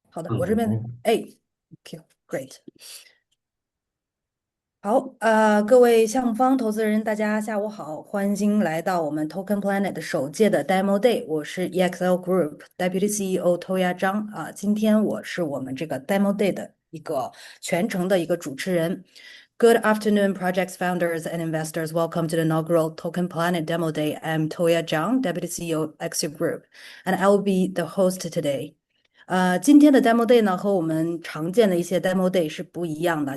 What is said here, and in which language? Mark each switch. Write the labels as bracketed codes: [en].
[zh] 好的，我这边，哎，OK，Great，好，各位项目方投资人，大家下午好，欢迎来到我们 Token Planet 首届的 Demo Day，我是 EXIO Group Deputy CEO 偷鸭张今天我是我们这个 Demo Day 的一个全程的一个主持人。 [en] Good afternoon, projects founders and investors. Welcome to the inaugural Token Planet Demo Day. I'm Toya Zhang, Deputy CEO of EXIO Group, and I will be the host today. [zh] 今天的 Demo Day 呢，和我们常见的一些 Demo Day 是不一样的。